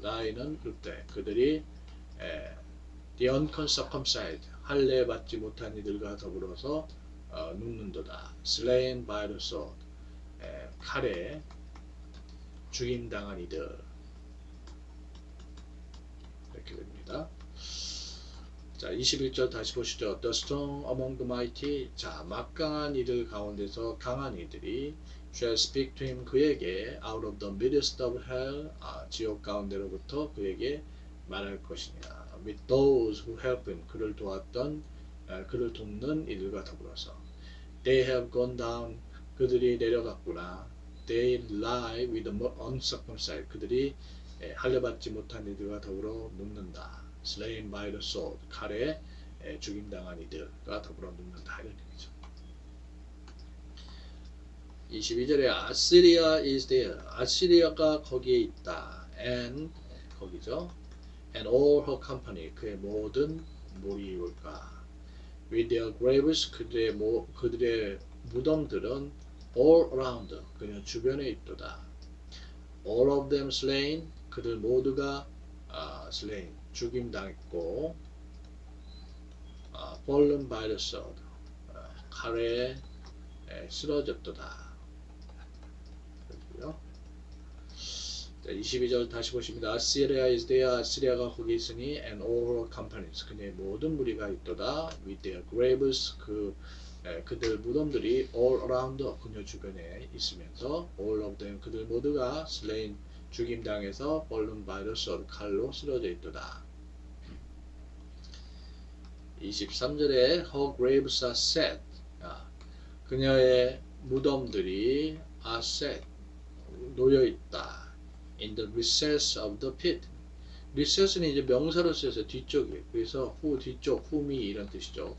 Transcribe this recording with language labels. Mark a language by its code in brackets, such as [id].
[ko] lie는 때 그들이 [en] the uncircumcised, [ko] 할례 받지 못한 이들과 더불어서 눕는도다. [en] slain by the sword, [ko] 칼에 죽임당한 이들. 이렇게 됩니다. 자, 21절 다시 보시죠. [en] The strong among the mighty. [ko] 자, 막강한 이들 가운데서 강한 이들이 [en] shall speak to him, [ko] 그에게 [en] out of the midst of hell, [ko] 지옥 가운데로부터 그에게 말할 것이냐. [en] with those who help him, [ko] 그를 도왔던, 그를 돕는 이들과 더불어서 [en] they have gone down, [ko] 그들이 내려갔구나. [en] they lie with the uncircumcised, [ko] 그들이 할례받지 못한 이들과 더불어 눕는다. [en] slain by the sword, [ko] 칼에 죽임당한 이들과 더불어 눕는다. 이런 얘기죠. 22절에 아시리아 [en] is there, [ko] 아시리아가 거기에 있다. and, 거기죠. [en] and all her company, [ko] 그의 모든 무리일까. [en] with their graves, [ko] 그들의 무덤들은 [en] all around, [ko] 그녀 주변에 있도다. [en] all of them slain, [ko] 그들 모두가 [en] slain, [ko] 죽임당했고, [en] fallen by the sword, [ko] 칼에 쓰러졌도다. 22절 다시 보십니다. [en] Assyria is there, [ko] 아시리아가 거기 있으니 [en] and all her companies, [ko] 그녀의 모든 무리가 있도다. [en] with their graves, [ko] 그들 무덤들이 [en] all around, [ko] 그녀 주변에 있으면서 [en] all of them, [ko] 그들 모두가 [en] slain, [ko] 죽임당해서 [en] fallen by the sword, [ko] 칼로 쓰러져 있도다. 23절에 [en] her graves are set, [ko] 그녀의 무덤들이 [en] are set, [ko] 놓여 있다. [en] in the recess of the pit. [ko] recess는 이제 명사로 쓰여서 뒤쪽에, 그래서 뒤쪽, 후미 이런 뜻이죠.